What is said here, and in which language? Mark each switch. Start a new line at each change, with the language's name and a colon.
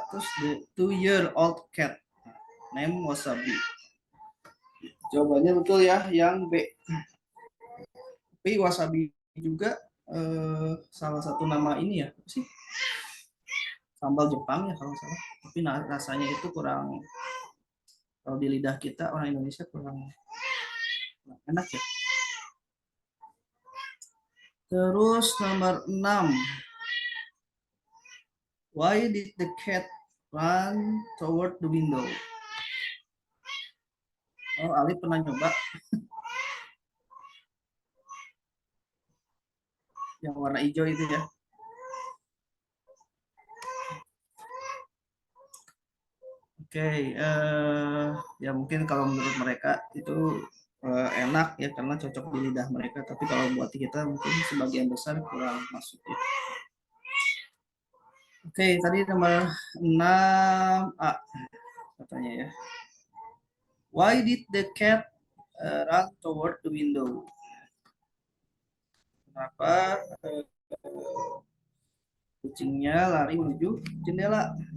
Indonesian: Terus
English: the 2-year-old cat name wasabi.
Indonesian: Jawabannya betul ya, yang B. Tapi wasabi juga salah satu nama ini ya, apa sih? Sambal Jepang ya kalau salah. Tapi rasanya itu kurang, kalau di lidah kita orang Indonesia kurang enak ya. Terus nomor 6.
English: Why did the cat run toward the window?
Indonesian: Oh, Ali pernah nyoba yang warna hijau itu ya. Oke, ya mungkin kalau menurut mereka itu enak ya karena cocok di lidah mereka, tapi kalau buat kita mungkin sebagian besar kurang masuk ya. Oke, tadi nomor 6A katanya ya.
English: Why did the cat run toward the window?
Indonesian: Kenapa kucingnya lari menuju jendela?